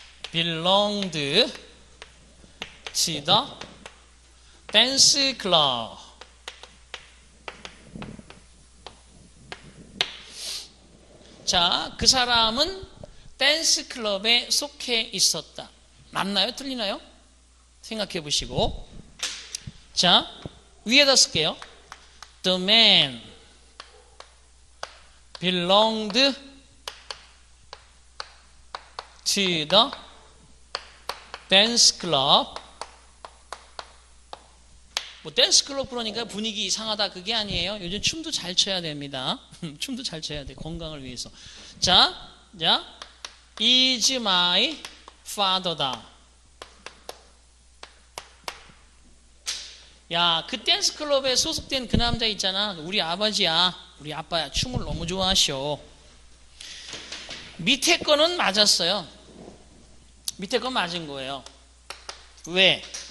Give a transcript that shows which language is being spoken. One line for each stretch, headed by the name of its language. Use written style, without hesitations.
English: belonged to the dance club.
Korean: 자, 그 사람은 댄스 클럽에 속해 있었다. 맞나요? 틀리나요? 생각해 보시고. 자, 위에다 쓸게요.
English: The man belonged to the dance club.
Korean: 뭐 댄스 클럽 그러니까 분위기 이상하다 그게 아니에요. 요즘 춤도 잘 춰야 됩니다. 춤도 잘 춰야 돼. 건강을 위해서.
English: 자, is my father다.
Korean: 야, 그 댄스 클럽에 소속된 그 남자 있잖아. 우리 아버지야, 우리 아빠야. 춤을 너무 좋아하셔. 밑에 거는 맞았어요. 밑에 건 맞은 거예요. 왜?